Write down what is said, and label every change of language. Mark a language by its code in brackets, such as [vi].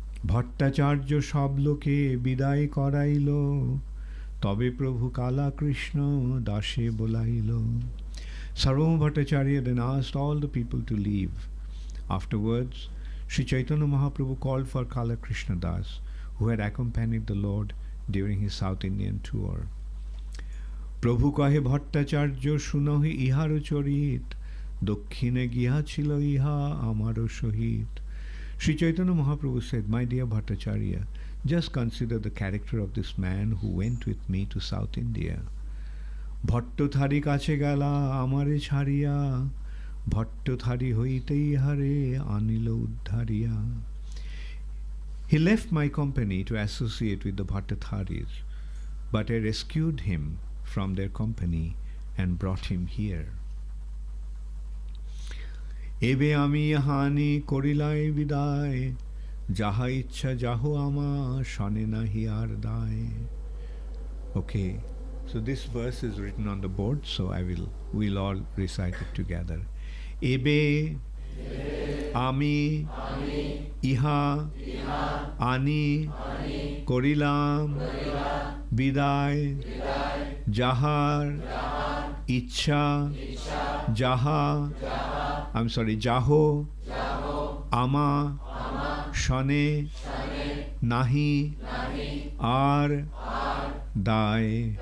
[bn] ভট্টাচার্য সব লোকে বিদায় করাইল, তবে প্রভু কালা কৃষ্ণ দাসে Bolail. [en] Sarvabhauma Bhattacharya then asked all the people to leave. Afterwards, Sri Chaitanya Mahaprabhu called for Kala Krishna Das, who had accompanied the Lord during his South Indian tour. [bn] প্রভু কহে ভট্টাচার্য শুনহি ইহার চরিত, দক্ষিণে গিয়াছিল ইহা আমারও সহিত. [en] Sri Chaitanya Mahaprabhu said, My dear Bhattacharya, just consider the character of this man who went with me to South India. [bn] ভট্টথারি কাছে গেলা আমারে ছাড়িয়া, ভট্টথারি হইতে ইহারে আনিল উদ্ধারিয়া. [en] He left my company to associate with the Bhattatharis, but I rescued him from their company and brought him here. [bn] এবে আমি হানি করিলাই বিদায়, যাহা ইচ্ছা যাহো আমা শনে নাহি আর দায়. [en] Okay, so this verse is written on the board, so we'll all recite it together. [bn] এবে আমি ইহা আনি করিলাম বিদায়, যাহার ইচ্ছা যাহা যাহো আমা শনে নাহি আর দায়.